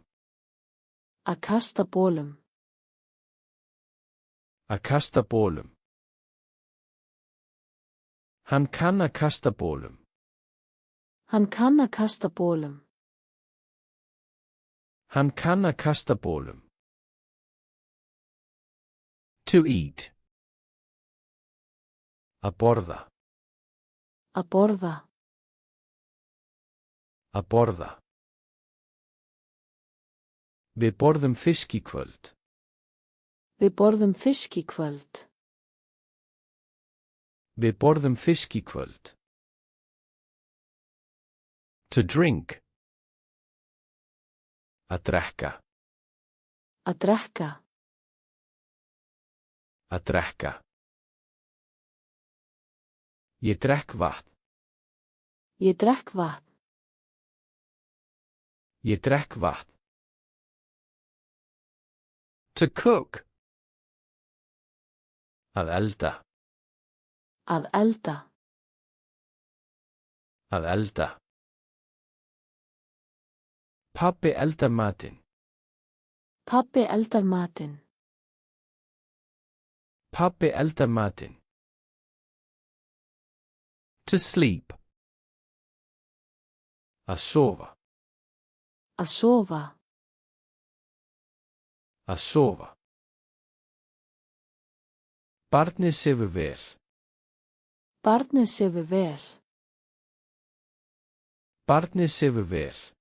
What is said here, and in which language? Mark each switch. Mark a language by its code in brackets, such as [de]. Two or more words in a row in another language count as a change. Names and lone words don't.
[is] Að kasta bólum. Að kasta bólum. Hann kann að kasta bólum. Hann kann að kasta bólum. Hann kann að kasta bólum. [en] To eat. [is] Að borða. Að borða. Að borða. Við borðum fisk í kvöld. Við borðum fisk í kvöld. Við borðum fisk í kvöld. [en] To drink. [is] Að drekka. Að drekka. Að drekka. Ég drekk vatn. Ég drekk vatn. Ég drekk vatn. [en] To cook. [is] Að elda. Að elda. Að elda. Pabbi eldar matinn. Pabbi eldar matinn. Pabbi eldar matinn. [en] To sleep. [is] Að sofa. Að sofa. Að sofa. Barnið sefur vel. Barnið sefur vel. Barnið sefur vel.